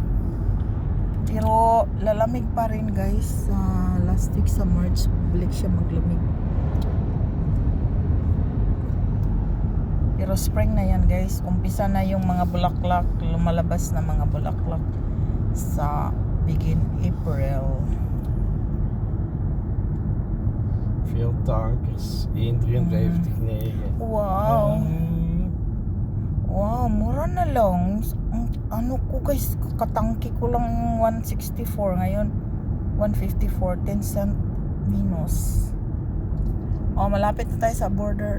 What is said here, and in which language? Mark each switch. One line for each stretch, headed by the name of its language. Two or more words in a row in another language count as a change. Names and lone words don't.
Filipino: Pero lalamig pa rin guys. Last week sa March, balik siya maglamig. Pero spring na yan guys. Umpisa na yung mga bulaklak. Lumalabas na mga bulaklak sa begin April.
Dutch: Veel tankers. 1,53,9.
Filipino: Wow. Wow, mura na lang. Ano ko guys, katangki ko lang 164. Ngayon, 154. 10
English: cent minus.
Filipino: Malapit na tayo sa border.